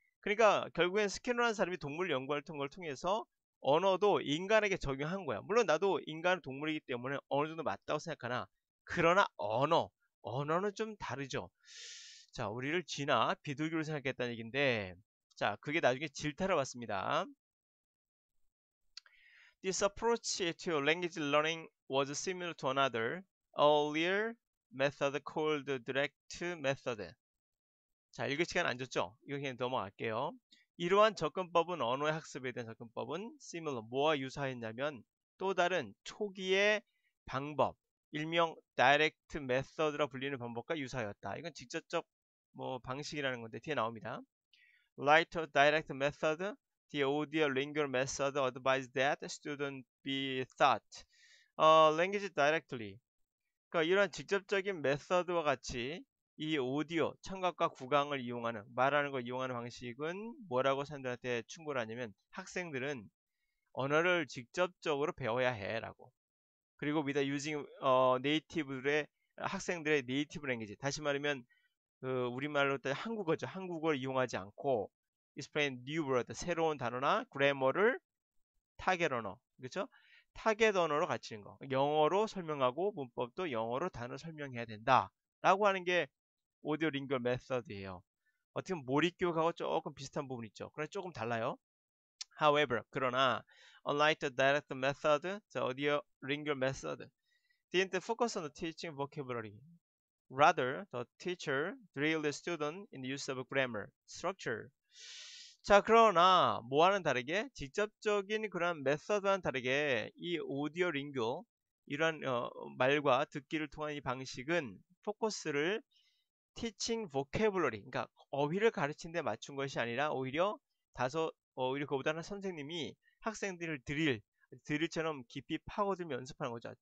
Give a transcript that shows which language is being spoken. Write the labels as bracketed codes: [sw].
[ko] 그러니까 결국엔 스키너라는 사람이 동물 연구 같은 걸 통해서 언어도 인간에게 적용한 거야. 물론 나도 인간은 동물이기 때문에 어느 정도 맞다고 생각하나 그러나 언어는 좀 다르죠. 자, 우리를 쥐나 비둘기로 생각했다는 얘기인데 자, 그게 나중에 질타를 받습니다. [en] This approach to language learning was similar to another earlier method called direct method. [ko] 자, 읽을 시간 안 줬죠? 이거 그냥 넘어갈게요. 이러한 접근법은 언어의 학습에 대한 접근법은 similar, 뭐와 유사했냐면 또 다른 초기의 방법, 일명 direct method라 불리는 방법과 유사하였다. 이건 직접적 방식이라는 건데 뒤에 나옵니다. [en] Like a direct method, the audio-lingual method advised that students be taught language directly. [ko] 그러니까 이런 직접적인 메서드와 같이 이 오디오, 청각과 구강을 이용하는 말하는 걸 이용하는 방식은 뭐라고 사람들한테 충고를 하냐면 학생들은 언어를 직접적으로 배워야 해라고. 그리고 [en] with using [ko] 네이티브의 학생들의 네이티브 랭귀지 다시 말하면 그 우리말로 따 한국어죠. 한국어를 이용하지 않고 [en] explain new word [ko] 새로운 단어나 그래머를 타겟 언어 그렇죠? 타겟 언어로 갖추는 거. 영어로 설명하고 문법도 영어로 단어 설명해야 된다. 라고 하는 게 오디오 링걸 메서드예요. 어떻게 보면 몰입교육하고 조금 비슷한 부분이 있죠. 그러나 조금 달라요. [en] However, [ko] 그러나 [en] unlike the direct method, the audio lingual method didn't focus on the teaching vocabulary. Rather, the teacher drilled the student in the use of grammar, structure. [ko] 자, 그러나 뭐와는 다르게 직접적인 그런 메서드와는 다르게 이 오디오 링교 이러한 말과 듣기를 통한 이 방식은 포커스를 [en] teaching vocabulary, [ko] 그러니까 어휘를 가르치는 데 맞춘 것이 아니라 오히려 그보다는 선생님이 학생들을 드릴처럼 깊이 파고들며 연습하는 거죠.